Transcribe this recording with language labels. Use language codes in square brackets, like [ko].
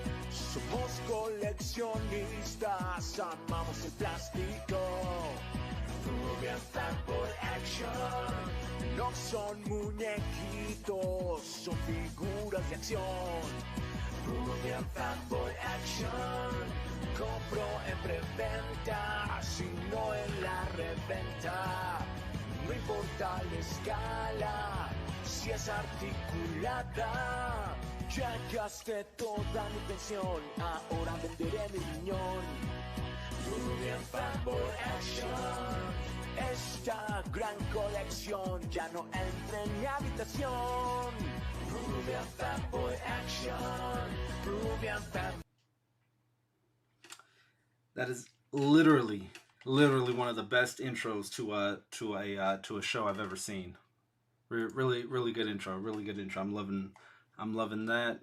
[es] Somos coleccionistas, amamos el plástico. Peruvian FanBoy Action. No son muñequitos, son figuras de acción. Peruvian FanBoy Action. Compro en preventa, sino en la reventa. No importa la escala, si es articulada. Ya gasté toda mi pensión, ahora venderé mi riñón. Peruvian FanBoy Action. Esta gran colección ya no entra en mi habitación. Peruvian FanBoy Action. Peruvian FanBoy. [en] That is literally one of the best intros to a show I've ever seen. Really good intro. Really good intro. I'm loving that.